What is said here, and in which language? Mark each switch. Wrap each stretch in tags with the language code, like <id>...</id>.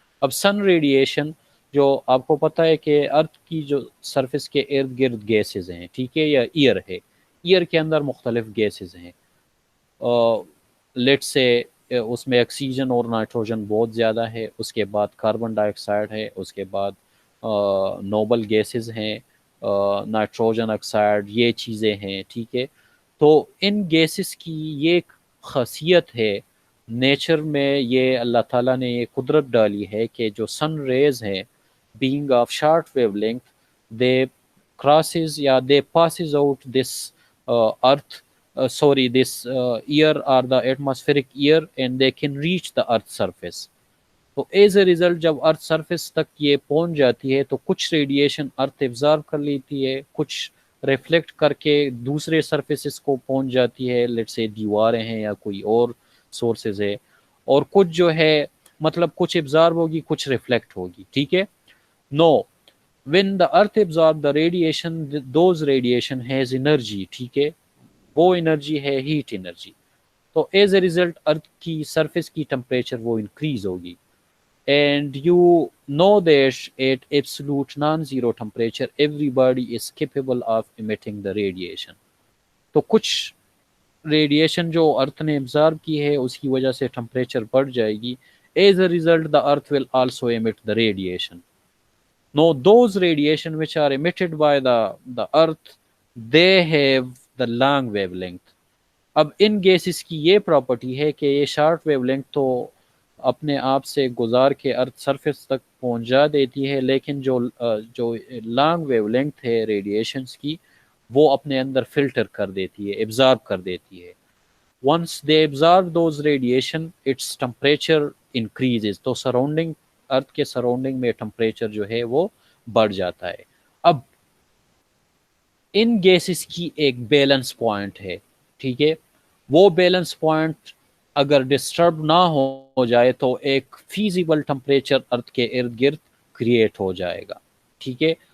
<hi>अब सन रेडिएशन जो आपको पता है कि अर्थ की जो सरफेस के इर्द गिर्द गैसेज हैं, ठीक है, या ईयर है, ईयर के अंदर मुख्तलिफ गैसेज हैं. लेट से उसमें ऑक्सीजन और नाइट्रोजन बहुत ज़्यादा है, उसके बाद कार्बन डाइऑक्साइड है, उसके बाद नोबल गैसेज हैं, नाइट्रोजन ऑक्साइड, ये चीज़ें हैं, ठीक है. तो इन गैसेस की ये खासियत है, नेचर में ये अल्लाह ताला ने ये कुदरत डाली है कि जो सन रेज हैं</hi> <en>being of short wavelength, they crosses या they passes out this earth this air or the atmospheric air and they can reach the earth surface.</en> <hi>तो एज ए रिज़ल्ट जब अर्थ सरफेस तक ये पहुंच जाती है तो कुछ रेडिएशन अर्थ एब्जॉर्ब कर लेती है, कुछ रिफ्लेक्ट करके दूसरे सरफेसेस को पहुंच जाती है, लेट्स से दीवारें हैं या कोई और सोर्सेज है, और कुछ जो है मतलब कुछ एब्जॉर्ब होगी कुछ रिफ्लेक्ट होगी, ठीक है.</hi> <en>No, when the earth absorbs the radiation, those radiation has energy,</en> <hi>ठीक है, वो एनर्जी है हीट एनर्जी. तो एज ए रिजल्ट अर्थ की सरफेस की टेम्परेचर वो इंक्रीज होगी.</hi> <en>And you know that at absolute non zero temperature everybody is capable of emitting the radiation.</en> <hi>तो कुछ रेडिएशन जो अर्थ ने एब्जॉर्ब की है उसकी वजह से टेम्परेचर बढ़ जाएगी.</hi> <en>As a result the earth will also emit the radiation. Now, those radiation which are emitted by the Earth, they have the long wavelength.</en> <hi>अब इन गैसेस की ये प्रॉपर्टी है कि ये शॉर्ट वेवलेंथ तो अपने आप से गुजार के अर्थ सरफेस तक पहुंचा देती है, लेकिन जो लॉन्ग वेवलेंथ है रेडिएशंस की वो अपने अंदर फिल्टर कर देती है, एब्जॉर्ब कर देती है.</hi> <en>Once they absorb those radiation, its temperature increases.</en> <hi>तो सराउंडिंग अर्थ के सराउंडिंग में टेम्परेचर जो है वो बढ़ जाता है. अब इन गैसेस की एक बैलेंस पॉइंट है, ठीक है, वो बैलेंस पॉइंट अगर डिस्टर्ब ना हो जाए तो एक फीजिबल टेम्परेचर अर्थ के इर्द गिर्द क्रिएट हो जाएगा, ठीक है.</hi>